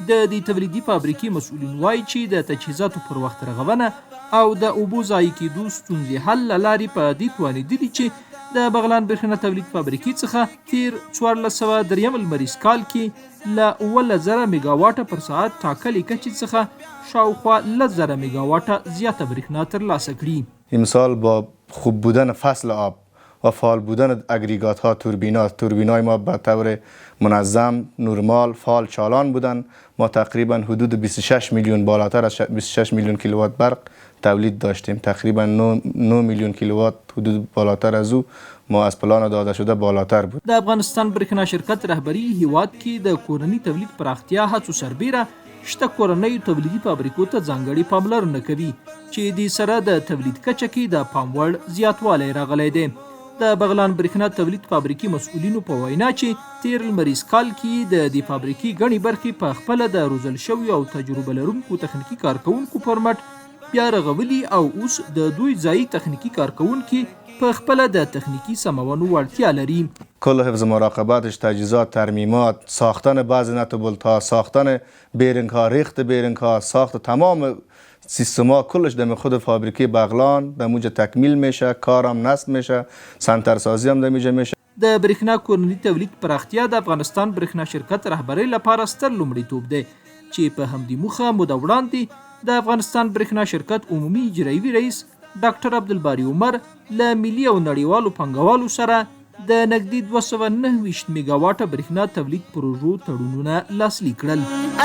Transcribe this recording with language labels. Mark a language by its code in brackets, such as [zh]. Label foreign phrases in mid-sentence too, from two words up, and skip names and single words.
[ps] د دې تولیدي فابریکې مسؤلین وایي چې د تجهیزاتو پر وخت رغونه او د اوبو ضایع کېدو ستونزې حل له لارې په دې توانېدلي چې د بغلان برېښنا تولید فابریکې څخه تیر 1403 لمریز کال کې له 11,000 میگاواټه پر ساعت ټاکلې کچې څخه شاوخوا 10,000 میگاواټه زیاته برېښنا ترلاسه کړي. [fa] امسال با خوب بودن فصل آب و فعال بودن اگریگات ها توربینای ما به طور منظم نورمال فعال چالان بودن. ما تقریبا حدود 26 میلیون بالاتر از 26 میلیون کیلووات برق تولید داشتیم. تقریبا 9 میلیون کیلووات حدود بالاتر از او ما از پلان داده شده بالاتر بود. [ps] د افغانستان برېښنا شرکت رهبری هیواد کې د کورني تولید پراختیا هڅو سربیره شته کورنیو تولیدي فابریکو ته ځانګړې پاملرنه کوي چې دې سره د تولید کچه کې د پام وړ زیاتوالی راغلی دی. د بغلان برېښنا تولید فابریکې مسؤلینو په وینا چې تیر لمریز کال کې د دې فابریکې ګڼې برخې په خپله د روزل شویو او تجربه لرونکو تخنیکي کارکوونکو پر مټ بیا رغولي او اوس د دوی ځایي تخنیکي کارکوونکي په خپله د تخنیکی سمونو وړتیا لري. [fa] کل حفظ مراقبتش، تجهیزات، ترمیمات، ساختن بعض نتوبولت ها، ساختن بیرنگ ها، ریخت بیرنگ ها، ساخت تمام سیستم ها کلش در خود فابریکه بغلان در موجه تکمیل میشه، کارم نصب میشه، سنترسازی هم در میجه میشه. [ps] د برېښنا کورني تولید پراختیا د افغانستان برېښنا شرکت رهبری لپاره ستر لومړیتوب دی چې په همدې موخه موده وړاندې د افغانستان برېښنا شرکت عمومي اجرایوي رئیس ډاکټر عبدالباري عمر له ملي او نړیوالو پانګوالو سره د نږدې 229 میگاواټه برېښنا تولید پروژو تړونونه لاسلیک کړل.